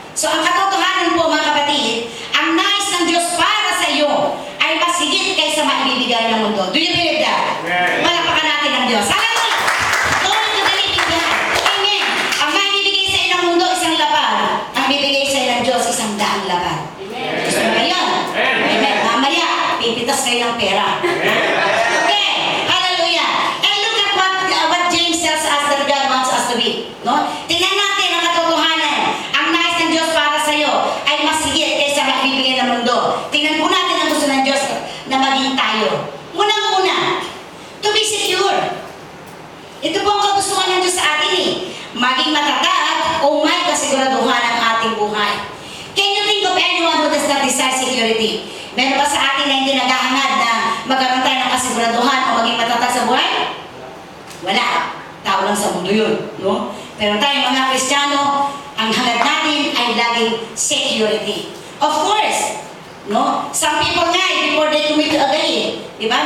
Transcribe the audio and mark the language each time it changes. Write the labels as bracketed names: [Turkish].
[Filipino] So, ang katotohanan po, mga kapatid, ang nais ng Diyos para sa iyo ay mas higit kaysa maibibigay ng mundo. [English] Do you believe that? [Filipino] Palakpakan natin ang Diyos. [English] Hallelujah! Glory to the living God. Amen. [Filipino] Ang maibibigay sa iyo ng mundo, isang lapad. Ang bibigay sa iyo ng Diyos, 100 lapad. Gusto mo ba yun? Amen. Mamaya, pipitas kayo ng pera. Okay. Hallelujah. [English] And look at what James tells us that God wants us to be. No? [Filipino] Tingnan natin ang katotohanan. Ang nais ng Diyos para sa iyo ay mas higit kaysa maibibigay ng mundo. Tingnan po natin ang gusto ng Diyos na maging tayo. Unang-una, [English] to be secure. [Filipino] Ito po ang kagustuhan ng Diyos sa atin maging matatag o may kasiguraduhan ang ating buhay. [English] Can you think of anyone who does not desire security? [Filipino] Meron ba sa atin na hindi naghahangad na magkaroon tayo ng kasiguraduhan o maging matatag sa buhay? Wala. Tao lang sa mundo yun. No? Pero tayo mga Kristiyano, ang hangad natin ay laging security. [English] Of course, no? Some people nga, before they commit to agay, [Filipino] di ba?